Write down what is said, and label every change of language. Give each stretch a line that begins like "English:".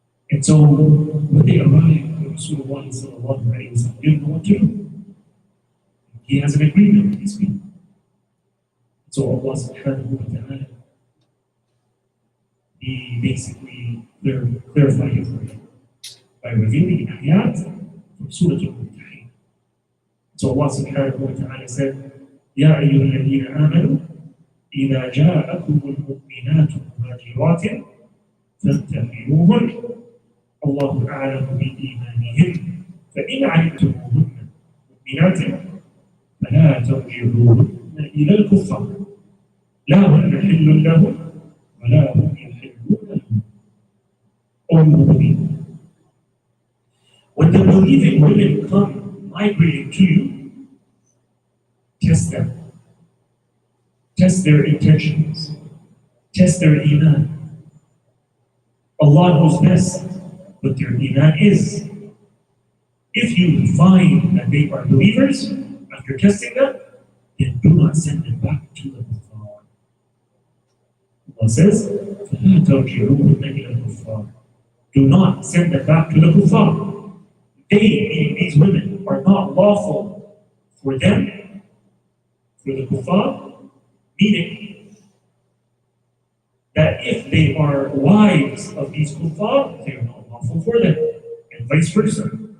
English: And so when they arrived, Rasulullah didn't know what to do. He has an agreement with these people. So Allah subhanahu wa ta'ala, He basically clarified it for him by revealing ayat from Surah Al-Mumtahin. So Allah subhanahu wa ta'ala said,
Arabic: يَا أَيُّهَا الَّذِينَ آمَنُوا إِذَا جَاءَكُمُ الْمُؤْمِنَاتُ مُهَاجِرَاتٍ فَامْتَحِنُوهُنَّ اللَّهُ أَعْلَمُ بِإِيمَانِهِنَّ فَإِنْ عَلِمْتُمُوهُنَّ مُؤْمِنَاتٍ فَلَا تَرْجِعُوهُنَّ إِلَى الْكُفَّارِ لا هن حل لهم ولا هم يحلون لهم.
English: All you believe. When the believing women come migrating to you, test them. Test their intentions. Test their iman. Allah knows best what their iman is. If you find that they are believers, after testing them, then do not send them back to the kuffar. Allah says,
Arabic: فَلَا تَرْجِعُوهُنَّ إِلَى الْكُفَّارِ.
English: Do not send them back to the kuffar. They, meaning these women, are not lawful for them, for the kuffar, meaning that if they are wives of these kuffar, they are not lawful for them, and vice versa.